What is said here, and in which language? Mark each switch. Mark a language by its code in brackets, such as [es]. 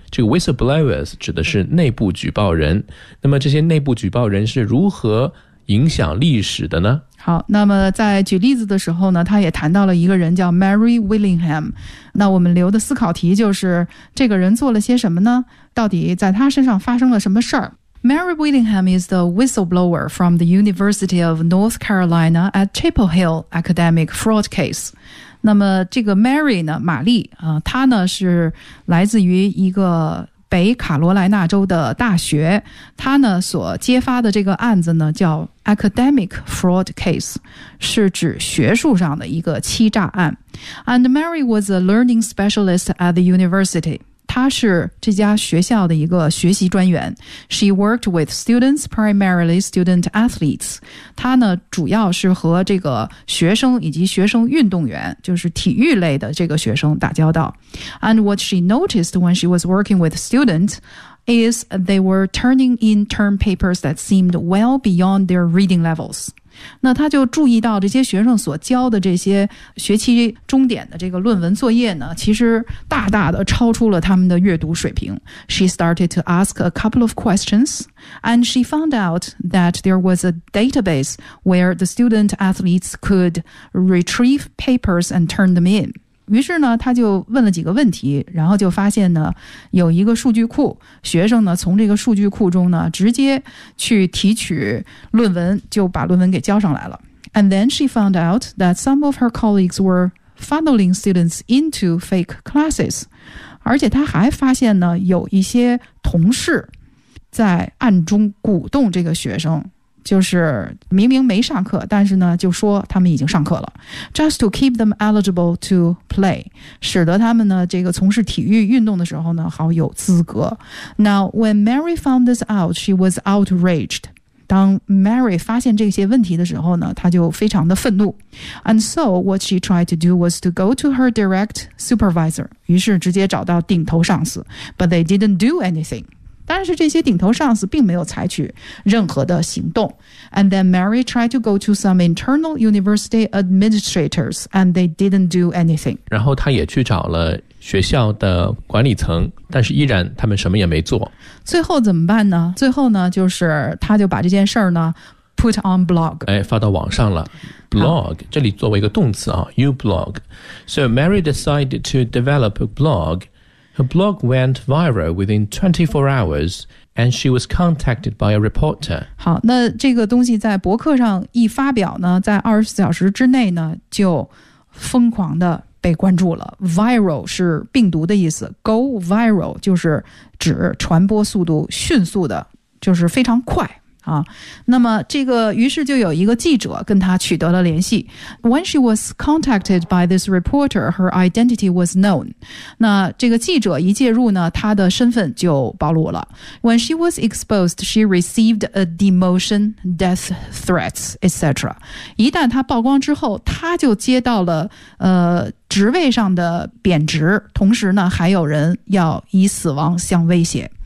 [zh] 这个 whistleblowers 指的是内部举报人。那么这些内部举报人是如何影响历史的呢？好，那么在举例子的时候呢，他也谈到了一个人叫 Mary Willingham。那我们留的思考题就是，这个人做了些什么呢？到底在他身上发生了什么事儿？ [en] Mary Willingham is the whistleblower from the University of North Carolina at Chapel Hill academic fraud case. [zh] 那么这个 Mary 呢，玛丽，她呢是来自于一个北卡罗来纳州的大学，她呢所揭发的这个案子呢叫 [en] academic fraud case， [zh] 是指学术上的一个欺诈案。 [en] And Mary was a learning specialist at the university. [zh] 她是这家学校的一个学习专员。 [en] She worked with students, primarily student athletes. [zh] 她呢主要是和这个学生以及学生运动员，就是体育类的这个学生打交道。 [en] And what she noticed when she was working with students is they were turning in term papers that seemed well beyond their reading levels. [zh] 那他就注意到这些学生所交的这些学期终点的这个论文作业呢，其实大大的超出了他们的阅读水平。 [en] She started to ask a couple of questions, and she found out that there was a database where the student athletes could retrieve papers and turn them in. [zh] 于是呢，他就问了几个问题，然后就发现呢，有一个数据库，学生呢从这个数据库中呢直接去提取论文，就把论文给交上来了。 [en] And then she found out that some of her colleagues were funneling students into fake classes. [zh] 而且他还发现呢，有一些同事在暗中鼓动这个学生，就是明明没上课，但是呢就说他们已经上课了， [en] just to keep them eligible to play， [zh] 使得他们呢这个从事体育运动的时候呢好有资格。 [en] Now when Mary found this out, she was outraged. [zh] 当 Mary 发现这些问题的时候呢，她就非常的愤怒。 [en] And so what she tried to do was to go to her direct supervisor， [zh] 于是直接找到顶头上司， [en] but they didn't do anything. [zh] 但是这些顶头上司并没有采取任何的行动。 [en] And then Mary tried to go to some internal university administrators and they didn't do anything. [zh] 然后他也去找了学校的管理层，但是依然他们什么也没做。最后怎么办呢？最后呢就是他就把这件事儿呢 [en] put on blog， [zh] 哎，发到网上了。blog 这里作为一个动词啊， [en] you blog. So Mary decided to develop a blogHer blog went viral within 24 hours, and she was contacted by a reporter. [zh] 好，那这个东西在博客上一发表呢，在24小时之内呢，就疯狂的被关注了。 Viral 是病毒的意思 ，go viral 就是指传播速度迅速的，就是非常快。啊，那么这个于是就有一个记者跟他取得了联系。 [en] When she was contacted by this reporter, her identity was known. [zh] 那这个记者一介入呢，她的身份就暴露了。 [en] When she was exposed, she received a demotion, death threats, etc. [zh] 一旦她曝光之后，她就接到了职位上的贬职，同时呢还有人要以死亡相威胁。